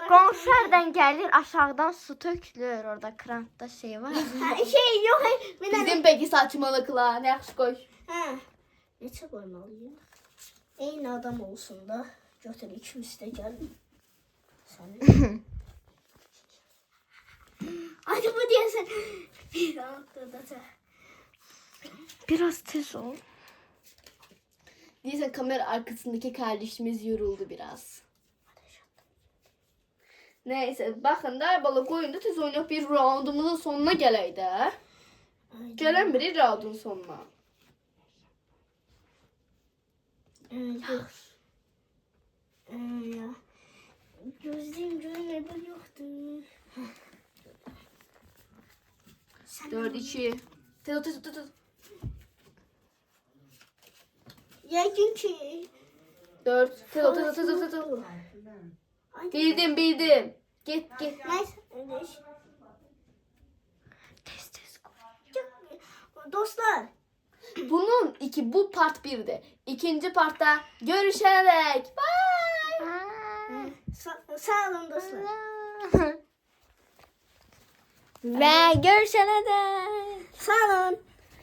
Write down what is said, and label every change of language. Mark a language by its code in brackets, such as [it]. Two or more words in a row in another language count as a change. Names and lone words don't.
[az] Qonşu hərdən gəlir, aşağıdan su tökülür. Orada krantda şey var. Şey yox. [tr] Bizim peki saçmalıklar. [az] Ne yaxşı qoy. Neçə qoymalıyıq? Eyni adam olsun da. Götür ikimiz də gəlin. Sən. Hadi bu deyəsən. Bir roundda. Biraz tez ol. [tr] Neyse kamera arkasındaki kardeşimiz yoruldu biraz. Neyse bakın da balık oyunda tez oynayıp bir roundumuzun sonuna [az] gələk də. Gələn biri roundun sonuna. Yox. Gözlüyüm görünür yoxdur. 4-2. Tez. Yəqin ki. 4. Tez. Bildim. Git. Nəysə. Tez koy. Dostlar. Bunun bu part 1'di. İkinci partta görüşerek. Bye. Sağ olun dostlar. [tr] Ve görüşene dek. [az] Sağ olun.